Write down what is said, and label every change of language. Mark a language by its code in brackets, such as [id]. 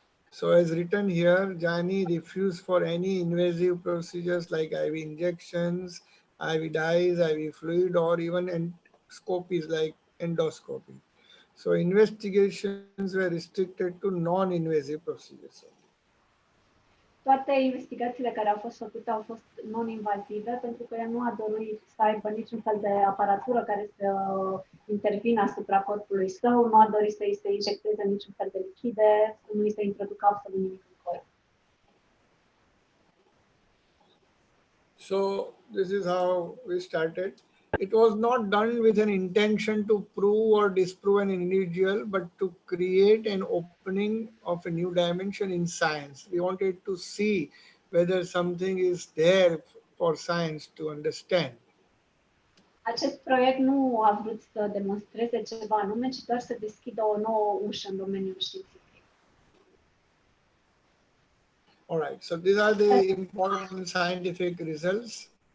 [en] So as written here, Jani refused for any invasive procedures like IV injections, IV dyes, IV fluid, or even endoscopies like endoscopy. So investigations were restricted to non-invasive procedures. [ro] Toate investigațiile care au fost făcute au fost non-invazive, pentru că el nu a dorit să aibă niciun fel de aparatură care să intervină asupra corpului său, nu a dorit să îi se injecteze niciun fel de lichide, să nu îi se introducă absolut nimic în corp. [en] So this is how we started. It was not done with an intention to prove or disprove an individual, but to create an opening of a new dimension in science. We wanted to see whether something is there for science to understand. [ro] Acest proiect nu a vrut să demonstreze ceva anume, ci doar să deschidă o nouă ușă în domeniul științific. [en] All right, so these are the important scientific results.